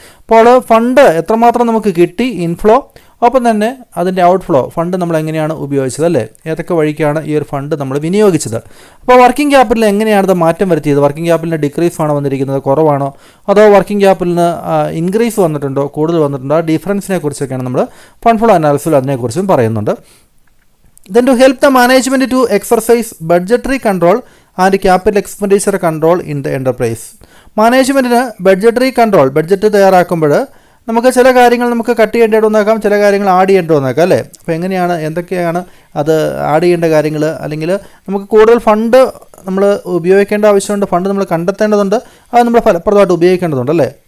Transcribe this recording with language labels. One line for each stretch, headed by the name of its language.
Malayalam: അപ്പോൾ ഫണ്ട് എത്രമാത്രം നമുക്ക് കിട്ടി, ഇൻഫ്ലോ, ഒപ്പം തന്നെ അതിൻ്റെ ഔട്ട്ഫ്ലോ, ഫണ്ട് നമ്മൾ എങ്ങനെയാണ് ഉപയോഗിച്ചത് അല്ലേ, ഏതൊക്കെ വഴിക്കാണ് ഈ ഒരു ഫണ്ട് നമ്മൾ വിനിയോഗിച്ചത്. അപ്പോൾ വർക്കിംഗ് ക്യാപിറ്റലിൽ എങ്ങനെയാണ് ഇത് മാറ്റം വരുത്തിയത്, വർക്കിംഗ് ക്യാപിറ്റലിന് ഡിക്രീസ് ആണോ വന്നിരിക്കുന്നത്, കുറവാണോ, അതോ വർക്കിംഗ് ക്യാപിറ്റലിന് ഇൻക്രീസ് വന്നിട്ടുണ്ടോ, കൂടുതൽ വന്നിട്ടുണ്ടോ, ആ ഡിഫറൻസിനെ കുറിച്ചൊക്കെയാണ് നമ്മൾ ഫണ്ട് ഫ്ലോ അനാലിസിസിൽ അതിനെക്കുറിച്ചും പറയുന്നുണ്ട്.
English: Then to help the management to exercise budgetary control and capital expenditure control in the enterprise.
Malayalam: മാനേജ്മെൻറ്റിന് budgetary control, budget തയ്യാറാക്കുമ്പോൾ നമുക്ക് ചില കാര്യങ്ങൾ നമുക്ക് കട്ട് ചെയ്യേണ്ടി വന്നേക്കാം, ചില കാര്യങ്ങൾ ആഡ് ചെയ്യേണ്ടി വന്നേക്കാം അല്ലേ. അപ്പോൾ എങ്ങനെയാണ്, എന്തൊക്കെയാണ് അത് ആഡ് ചെയ്യേണ്ട കാര്യങ്ങൾ, അല്ലെങ്കിൽ നമുക്ക് കൂടുതൽ ഫണ്ട് നമ്മൾ ഉപയോഗിക്കേണ്ട ആവശ്യമുണ്ട്, ഫണ്ട് നമ്മൾ കണ്ടെത്തേണ്ടതുണ്ട്, അത് നമ്മൾ ഫലപ്രദമായിട്ട് ഉപയോഗിക്കേണ്ടതുണ്ട് അല്ലേ.